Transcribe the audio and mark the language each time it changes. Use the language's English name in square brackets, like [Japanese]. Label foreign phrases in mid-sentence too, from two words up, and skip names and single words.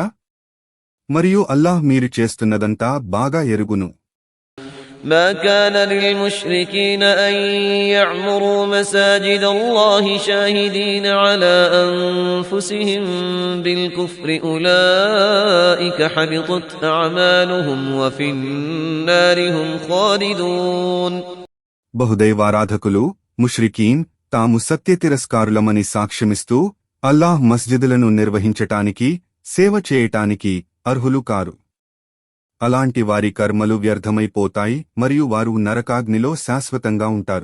[Telugu] మరియు అల్లాహ్ మీరు చేస్తున్నదంతా బాగా ఎరుగును. [Arabic] ما كان للمشركين أن يعمروا مساجد الله شاهدين على أنفسهم بالكفر أولئك حبطت أعمالهم وفي النار هم خالدون. [Telugu] బహుదైవారాధకులు ముష్రికీన్ తాము సత్యతిరస్కారులమని సాక్ష్యమిస్తూ అల్లాహ్ మస్జిదులను నిర్వహించటానికి సేవ చేయటానికి అర్హులు కారు. అలాంటి వారి కర్మలు వ్యర్థమైపోతాయి మరియు వారు నరకాగ్నిలో శాశ్వతంగా ఉంటారు.